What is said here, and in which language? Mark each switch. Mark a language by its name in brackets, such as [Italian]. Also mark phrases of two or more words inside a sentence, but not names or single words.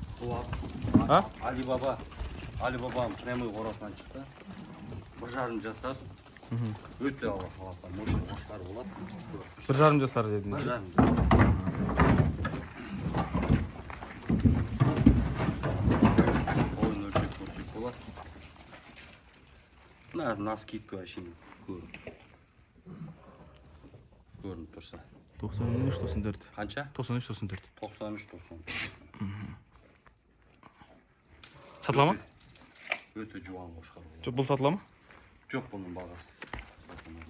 [Kazakh] Бұл Алибабаның прямой қорасынан шықты. 1,5 жасар. Өте Алла қаласа мощный қошқар болады. 1,5 жасар дедіңіз. 1,5 жасар. Ойын өлшеп көрсек болады. [Russian] На скидку вообще [Kazakh] көрініп тұрса. 93-94. Қанша? 93-94. 93-94. Сатыла ма? Өте жуан қошқар болады. Жоқ, бұл сатыла ма? Жоқ, бұның бағасы сатылмайды.